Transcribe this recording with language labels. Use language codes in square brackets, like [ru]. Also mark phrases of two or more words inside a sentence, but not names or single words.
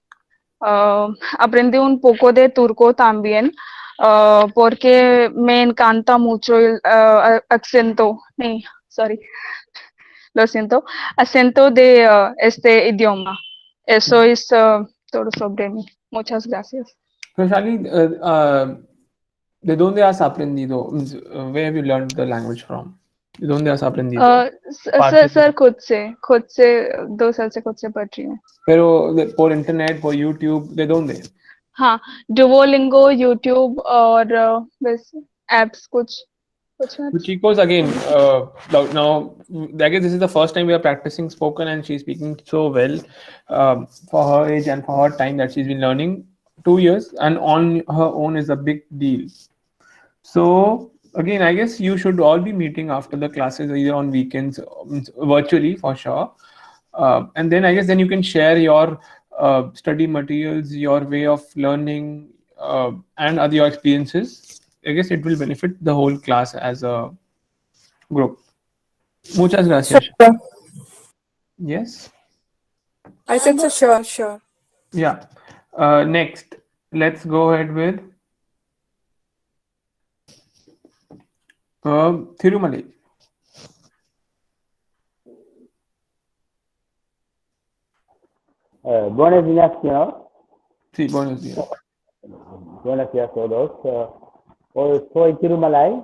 [es] Aprendí un poco de turco también, porque me encanta mucho el acento de este idioma. Eso es todo sobre mí. Muchas gracias. So Shalini, ¿de dónde has aprendido? [en] Where have you learned the language from? [es] ¿De dónde has aprendido? [hi] सर खुद से 2 साल से खुद से पढ़ रही हूँ. [es] Pero por internet, por YouTube, ¿de dónde? [hi] हाँ, Duolingo, YouTube और बस apps कुछ [en] So Chicos, again, now I guess this is the first time we are practicing spoken and she's speaking so well for her age and for her time that she's been learning 2 years and on her own is a big deal. So again, I guess you should all be meeting after the classes either on weekends, virtually for sure. And then I guess then you can share your study materials, your way of learning, and other your experiences, I guess it will benefit the whole class as a group. [es] Muchas gracias. [en] Sure. Yes. I said so. Sure. Yeah. Next, let's go ahead with Thirumalai. [es] Buenos días, señor. Sí, buenos días. Buenos días a todos. Soy Tirumalai.